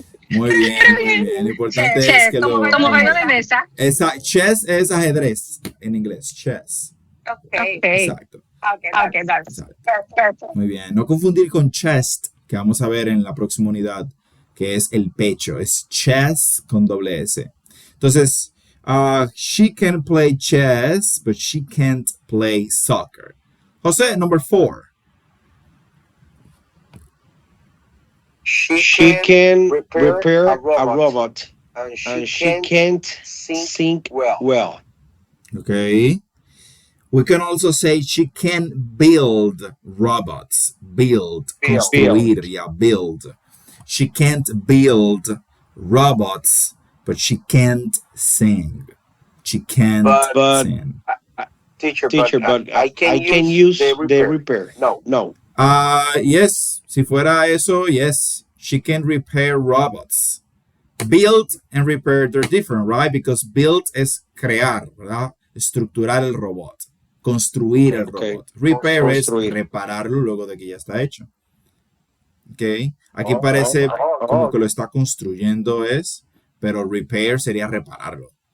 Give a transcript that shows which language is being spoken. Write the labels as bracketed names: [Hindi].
[Spanish] Muy bien, muy bien. Lo importante es que como juego de mesa. Chess es ajedrez en inglés. [English] Chess. Okay. [Spanish] Exacto. [English] Okay, that's perfect. [Spanish] Muy bien. No confundir con chest, que vamos a ver en la próxima unidad, que es el pecho. Es chess con doble S. [English] Entonces, she can play chess, but she can't play soccer. José, number 4. She can repair a robot, and she can't think well. Okay. We can also say she can build robots. Construir, yeah, build. She can't build robots, but she can't sing. She can't sing. Teacher, but I can use the repair. No. Yes. [Spanish] Si fuera eso, [English] yes. She can repair robots. Build and repair, they're different, right? [Spanish] Because build es crear, ¿verdad? Estructurar el robot. Construir el robot. Repair es repararlo luego de que ya está hecho. Ok. Aquí parece como que lo está construyendo pero repair sería repararlo.